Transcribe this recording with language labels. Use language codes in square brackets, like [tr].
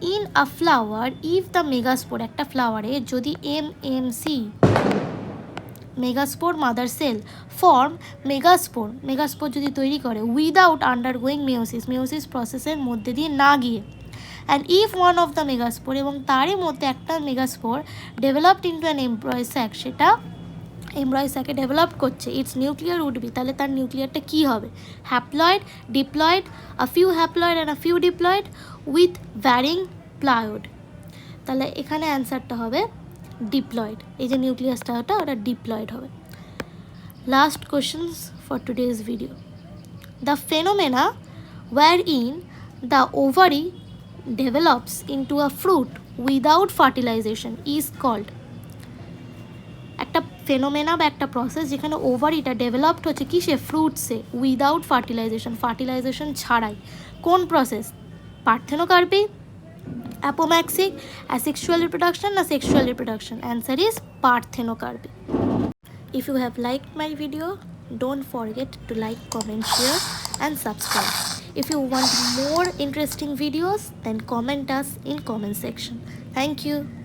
[en] In a flower, if the megaspore, [bn] একটা ফ্লাওয়ারে যদি MMC megaspore mother cell form megaspore যদি তৈরি করে [en] without undergoing meiosis [bn] প্রসেসের মধ্যে দিয়ে না গিয়ে, [en] and if one of the megaspore [bn] এবং তারই মধ্যে একটা megaspore [en] developed into an embryo sac, [bn] সেটা embryo sac এ ডেভেলপ করছে, [en] it's nuclear would be, [bn] তাহলে তার নিউক্লিয়ারটা কী হবে? [en] Haploid, diploid, a few haploid and a few diploid with varying ploidy. [bn] তাহলে এখানে অ্যান্সারটা হবে ডিপ্লয়েড, এই যে নিউক্লিয়াসটা ওটা ডিপ্লয়েড হবে। [en] Last questions for today's video. The phenomena where in the ovary develops into a fruit without fertilisation is called. [bn] একটা phenomena বা একটা প্রসেস যেখানে ওভারিটা ডেভেলপড হচ্ছে কিসে? ফ্রুটসে, [en] without fertilisation [bn] ছাড়াই। কোন প্রসেস? [en] Parthenocarpy, apomixis, asexual reproduction না sexual reproduction? Answer is parthenocarpy. If you have liked my video, don't forget to like, comment, share and subscribe. If you want more interesting videos, then comment us in comment section. Thank you.